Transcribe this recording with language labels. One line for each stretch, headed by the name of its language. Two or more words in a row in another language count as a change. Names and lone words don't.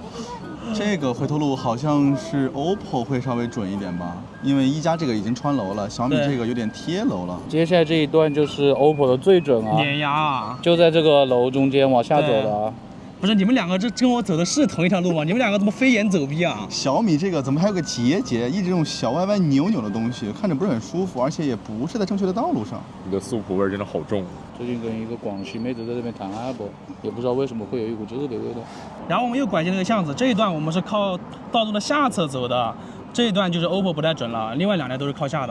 Chinese: 這個回頭路好像是 OPPO 會稍微準一點吧，因為1加這個已經穿樓了，小米這個有點貼樓了。接下來這一段就是 OPPO 的最準啊，碾壓啊，就在這個樓中間往下走的啊。不是你們兩個這跟我走的是同一條路嗎？你們兩個怎麼飛檐走壁啊？小米這個怎麼還有個結節，一直用小歪歪扭扭的東西，看着不是很舒服，而且也不是在正確的道路上。你的素朴味真的好重。最近跟一個廣西妹子在這邊談 Apple， 也不知道為什麼會有一股這個味道。然後我們又拐進那個巷子，這一段我們是靠道路的下側走的，這一段就是 OPPO 不太準了，另外2台都是靠下的。